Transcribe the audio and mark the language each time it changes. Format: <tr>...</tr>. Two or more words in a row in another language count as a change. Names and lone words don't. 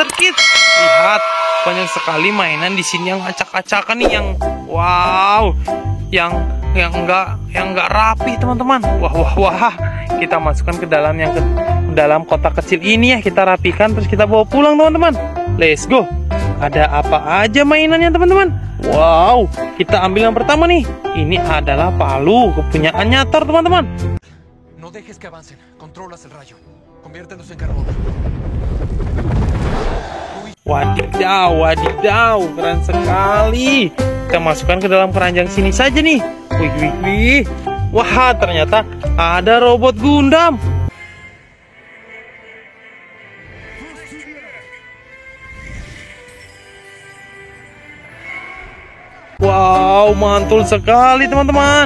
<id>Kid. Lihat, banyak sekali mainan di sini yang acak-acakan nih, yang wow, yang enggak rapi teman-teman. Wah, kita masukkan ke dalam dalam kotak kecil ini ya, kita rapikan terus kita bawa pulang teman-teman.</id> <en>Let's go.</en> <id>Ada apa aja mainannya teman-teman? Wow, kita ambil yang pertama nih. Ini adalah palu kepunyaan Nyator teman-teman.</id> <es>No dejes que avancen. Controlas el rayo. Conviértelos en carbón.</es> <id>Wadidaw, keren sekali. Kita masukkan ke dalam keranjang sini saja nih. Wih. Wah, ternyata ada robot Gundam. Wow, mantul sekali teman-teman.</id>